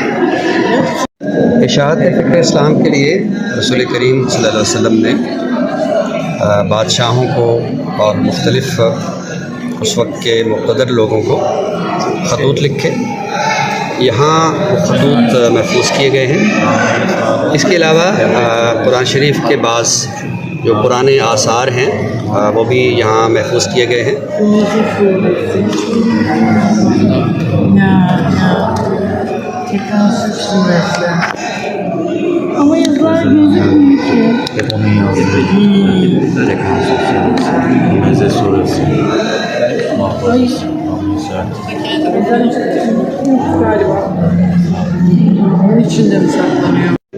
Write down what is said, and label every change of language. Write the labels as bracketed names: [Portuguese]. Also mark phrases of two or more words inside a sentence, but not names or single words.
[Urdu] اشاعت فکر اسلام کے لیے رسول کریم [Arabic] صلی اللہ علیہ وسلم [Urdu] نے بادشاہوں کو اور مختلف اس وقت کے مقتدر لوگوں کو خطوط لکھے، یہاں خطوط محفوظ کیے گئے ہیں۔ اس کے علاوہ قرآن شریف کے بعض جو پرانے آثار ہیں وہ بھی یہاں محفوظ کیے گئے ہیں۔ [Turkish] Ama yazılar gözükmüyor ki. Hep onun yazdığı Rekonstrüksiyon, Meze Suresi, Mahfuz, Galiba. Onun içinde mi saklanıyor?